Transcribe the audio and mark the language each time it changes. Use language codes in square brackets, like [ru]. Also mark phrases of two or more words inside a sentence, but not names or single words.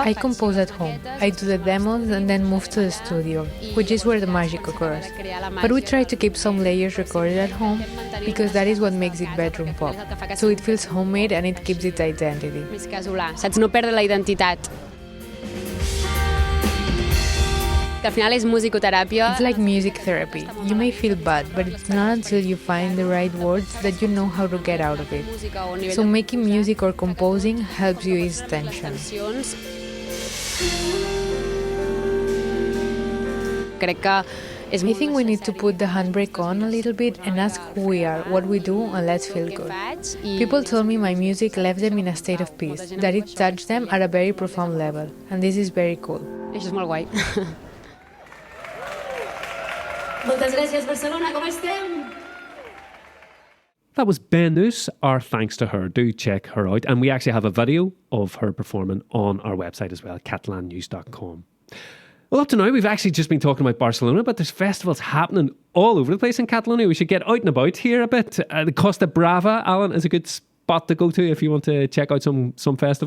[en] I compose at home. I do the demos and then move to the studio, which is where the magic occurs. But we try to keep some layers recorded at home because that is what makes it bedroom pop. So it feels homemade and it keeps its identity. [ca] Més casolà, saps? No perdre la identitat. Que al final és musicoteràpia. [en] It's like music therapy. You may feel bad, but it's not until you find the right words that you know how to get out of it. So making music or composing helps you ease tension. [ca] Crec que [en] I think we need to put the handbrake on a little bit and ask who we are, what we do, and let's feel good. People told me my music left them in a state of peace, that it touched them at a very profound level, and this is very cool. [ca] Això és molt guai. Moltes gràcies, Barcelona, com estem? [en] That was Ven'nus. Our thanks to her. Do check her out. And we actually have a video of her performing on our website as well, catalannews.com. Well, up to now, we've actually just been talking about Barcelona, but there's festivals happening all over the place in Catalonia. We should get out and about here a bit. The Costa Brava, Alan, is a good spot to go to if you want to check out some festivals.